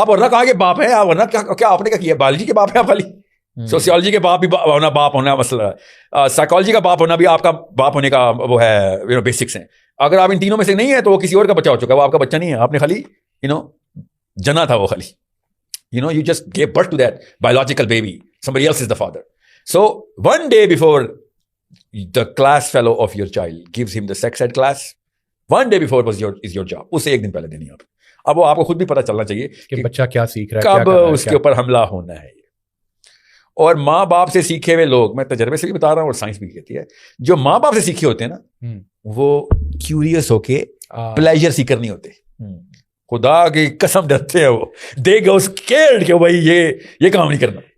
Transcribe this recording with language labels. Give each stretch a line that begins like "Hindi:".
Urdu: آپ ورنہ کہاں کے باپ ہیں, ورنہ کیا آپ نے کیا کیا, بایولوجی کے باپ ہیں آپ خالی, سوسیولوجی کے باپ بھی ہونا, باپ ہونا مسئلہ, سائیکالوجی کا باپ ہونا بھی آپ کا باپ ہونے کا وہ ہے, بیسکس ہیں. اگر آپ ان تینوں میں سے نہیں ہے تو وہ کسی اور کا بچہ ہو چکا ہے, وہ آپ کا بچہ نہیں ہے, آپ نے خالی جنا تھا, وہ خالی
English: you just gave birth to that biological baby, somebody else is the father. So one day before the class fellow of your child gives him the sex ed class, one day before is your job,
Urdu: اسے 1 دن پہلے دینی. اب وہ آپ کو خود بھی پتا چلنا چاہیے کہ بچہ کیا سیکھ رہا ہے, کب اس کے اوپر حملہ ہونا ہے. اور ماں باپ سے سیکھے ہوئے لوگ, میں تجربے سے بھی بتا رہا ہوں اور سائنس بھی کہتی ہے, جو ماں باپ سے سیکھے ہوتے ہیں نا, وہ کیوریس ہو کے پلیجر سیکر نہیں ہوتے, خدا کی قسم ڈرتے ہیں وہ,
English: they go scared
Urdu: کہ بھائی یہ کام نہیں کرنا.